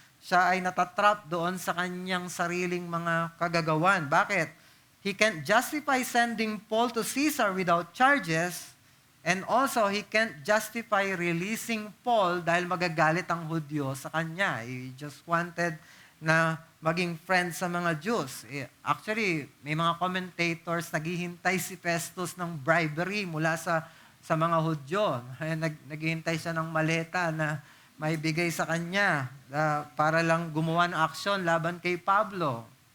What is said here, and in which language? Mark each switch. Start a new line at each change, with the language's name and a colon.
Filipino: Siya ay natatrap doon sa kanyang sariling mga kagagawan. Bakit?
English: He can't justify sending Paul to Caesar without charges, and also he can't justify releasing Paul
Filipino: dahil magagalit ang Hudyo sa kanya.
English: He just wanted
Filipino: na maging
English: friend sa mga Jews.
Filipino: Actually, may mga commentators naghihintay si Festus ng bribery mula sa mga Hudyo. Naghihintay siya ng maleta na may bigay sa kanya para lang gumawa ng aksyon laban kay Pablo.